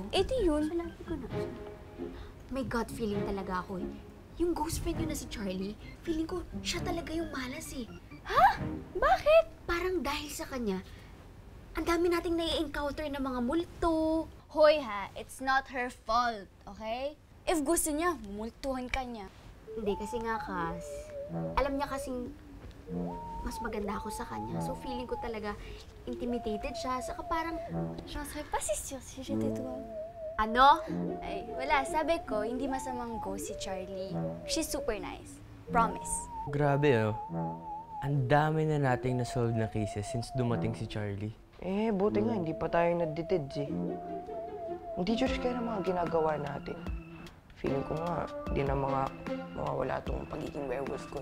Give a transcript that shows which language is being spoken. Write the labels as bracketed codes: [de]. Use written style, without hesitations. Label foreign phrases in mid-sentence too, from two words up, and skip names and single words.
[tl] Eh, di yun. Kasalanan ko na. May [en] gut feeling [tl] talaga ako eh. Yung [en] ghost friend [tl] yun na si Charlie, feeling ko siya talaga yung malas eh. Ha? Bakit? Parang dahil sa kanya, ang dami nating nai-encounter na mga multo. Hoy ha, [en] it's not her fault, okay? [tl] If gusto niya, multuhan ka niya. Hindi kasi nga, Kas. Alam niya kasing mas maganda ako sa kanya. So feeling ko talaga intimidated siya. Saka parang, [fr] J'en serais pas si sûre si j'étais toi. [tl] ano? Ay, wala. Sabi ko, hindi masamang go si Charlie. [en] She's super nice. Promise. [tl] Grabe, oh. Ang dami na nating na-solve na [en] cases since [tl] dumating si Charlie. Eh, buti nga, hindi pa tayo nadetid eh. Hindi Diyos kaya ng mga ginagawa natin. Feeling ko nga, hindi na mawawala tong pagiging werewolf ko.